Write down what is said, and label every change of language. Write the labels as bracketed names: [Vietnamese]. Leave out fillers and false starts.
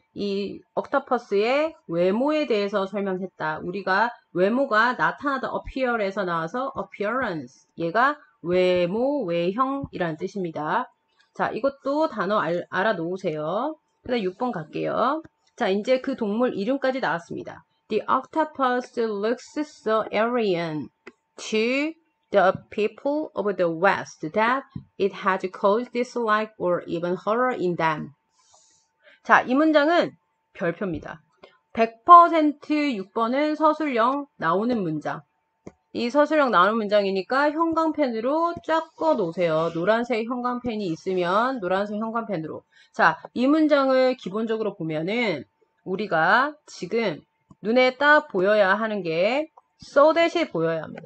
[Korean] 이 옥토퍼스의 외모에 대해서 설명했다. 우리가 외모가 나타나다 appear에서 나와서 appearance. 얘가 외모, 외형이라는 뜻입니다. 자, 이것도 단어 알아놓으세요. 그다음 6번 갈게요. 자, 이제 그 동물 이름까지 나왔습니다. [English] The octopus looks so alien to the people of the West that it has caused dislike or even horror in them. [Korean] 자, 이 문장은 별표입니다. 100% 6번은 서술형 나오는 문장. 이 서술형 나눈 문장이니까 형광펜으로 쫙 꺼 놓으세요. 노란색 형광펜이 있으면 노란색 형광펜으로. 자, 이 문장을 기본적으로 보면은 우리가 지금 눈에 딱 보여야 하는 게 so that이 보여야 합니다.